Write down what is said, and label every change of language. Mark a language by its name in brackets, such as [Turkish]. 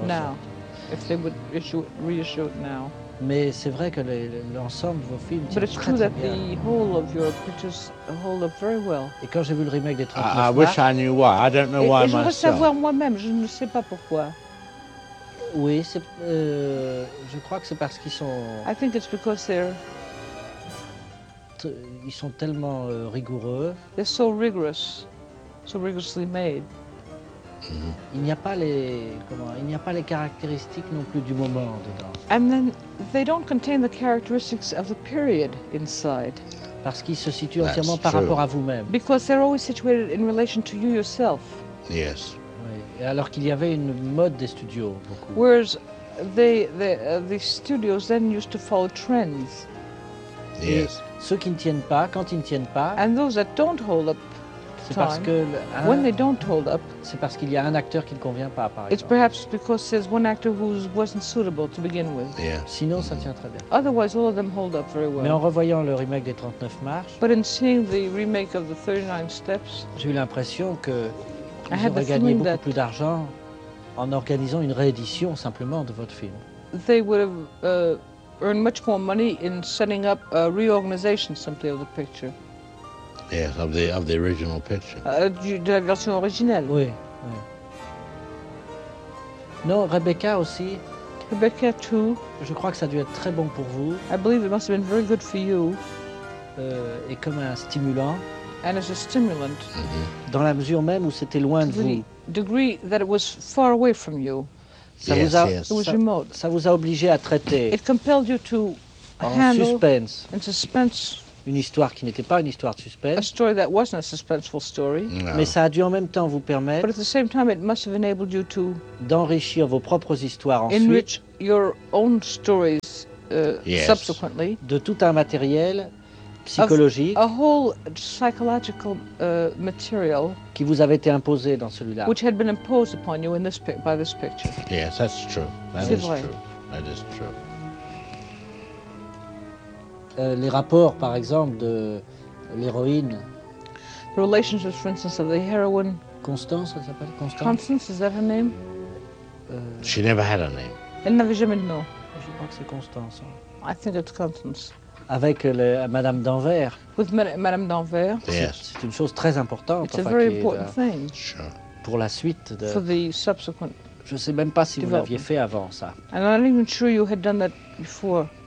[English] ressortent. Now, if they would reissue it now. [French] Mais c'est vrai que l'ensemble de vos films tient très bien. [English] But it's true that the whole of your pictures hold up very well. [French] Et quand j'ai vu le remake des 39 [English] I wish I knew why. I don't know why myself. [French] Et je veux savoir moi-même. Je ne sais pas pourquoi. Oui, c'est. Je crois que c'est parce qu'ils sont. [English] I think it's because they're. [French] Ils sont tellement rigoureux. [English] They're so rigorous, so rigorously made. Mm-hmm. [French] Il n'y a pas les caractéristiques non plus du moment dedans. [English] And then they don't contain the characteristics of the period inside. [French] Parce qu'ils se situent entièrement par rapport à vous-même. [English] Because they're always situated in relation to you yourself. Yes. [French] Oui. Alors qu'il y avait une mode des studios beaucoup. [English] Whereas the studios then used to follow trends. Yes. [French] Et ceux qui ne tiennent pas, quand ils ne tiennent pas. [English] And those that don't hold up. [French] C'est parce que [English] when they don't hold up, [French] c'est parce qu'il y a un acteur qui ne convient pas, par exemple. [English] It's perhaps because there's one actor who wasn't suitable to begin with. Yeah. [French] Sinon, ça tient très bien. [English] Otherwise, all of them hold up very well. [French] Mais en revoyant le remake des 39 marches, [English] but in seeing the remake of the 39 steps, [French] j'ai eu l'impression que ils auraient gagné beaucoup plus d'argent en organisant une réédition simplement de votre film. [English] They would have earned much more money in setting up a reorganization simply of the picture. Yes, of the original picture. [French] De la version originelle. Oui. Non, Rebecca aussi. [English] Rebecca too. [French] Je crois que ça a dû être très bon pour vous. [English] I believe it must have been very good for you. [French] Et comme un stimulant. [English] And as a stimulant. Mm-hmm. [French] Dans la mesure même où c'était loin [English] to [French] de vous. [English] The degree that it was far away from you. [French] Ça yes, vous a, [English] yes. It was remote. [French] Ça vous a obligé à traiter. [English] It compelled you to [French] handle. En suspense. [English] In suspense. [French] Une histoire qui n'était pas une histoire de suspense. [English] A story that wasn't a suspenseful story. No. [French] Mais ça a dû en même temps vous permettre. [English] But at the same time, it must have enabled you to [French] d'enrichir vos propres histoires ensuite. [English] Enrich your own stories yes. Subsequently. [French] De tout un matériel psychologique. [English] A whole psychological material. [French] Qui vous avait été imposé dans celui-là. [English] Which had been imposed upon you in this by this picture. Yes, that's true. That [French] c'est [English] is [French] vrai. [English] True. That is true. [French] Les rapports, par exemple, de l'héroïne. [English] The relationships, for instance, of the heroine. [French] Constance, elle s'appelle Constance. [English] Constance, is that her name? She never had a name. [French] Elle n'avait jamais de nom. Je crois que c'est Constance. [English] I think it's Constance. [French] Avec Madame Danvers. [English] With Madame Danvers. Yes. [French] C'est une chose très importante. [English] It's a very important thing. Sure. [French] Pour la suite de. [English] For the subsequent. [French] Je ne sais même pas si vous l'aviez fait avant ça. [English] And I'm not even sure you had done that before.